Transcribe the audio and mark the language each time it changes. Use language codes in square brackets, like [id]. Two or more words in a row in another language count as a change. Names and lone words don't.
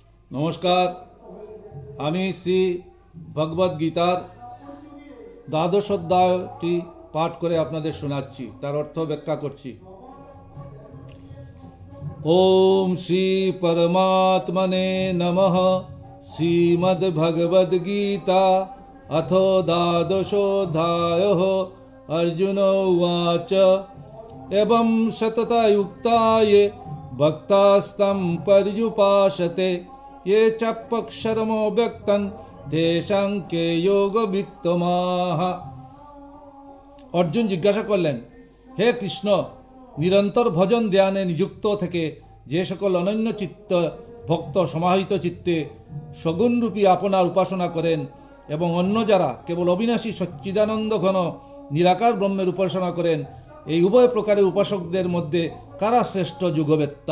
[bn] নমস্কার, আমি শ্রী ভগবদ গীতার দ্বাদশ অধ্যায়টি পাঠ করে আপনাদের শোনাচ্ছি, তার অর্থ ব্যাখ্যা করছি। [sa] ওম শ্রী পরমাত্মনে নমঃ। শ্রীমদ্ ভগবদ গীতা অথ দ্বাদশোऽধ্যায়ঃ। अर्जुन उवाच एवं सततयुक्ताये भक्तास्तं पर्युपासते ये चाप्यक्षरमो व्यक्तं तेषां के योगवित्तमाः। [bn] অর্জুন জিজ্ঞাসা করলেন, হে কৃষ্ণ, নিরন্তর ভজন ধ্যানে নিযুক্ত থেকে যে সকল অনন্য চিত্ত ভক্ত সমাহিত চিত্তে সগুণরূপী আপনার উপাসনা করেন এবং অন্য যারা কেবল অবিনাশী সচ্চিদানন্দ ঘন নিরাকার ব্রহ্মের উপাসনা করেন, এই উভয় প্রকারের উপাসকদের মধ্যে কারা শ্রেষ্ঠ যুগবেত্তা?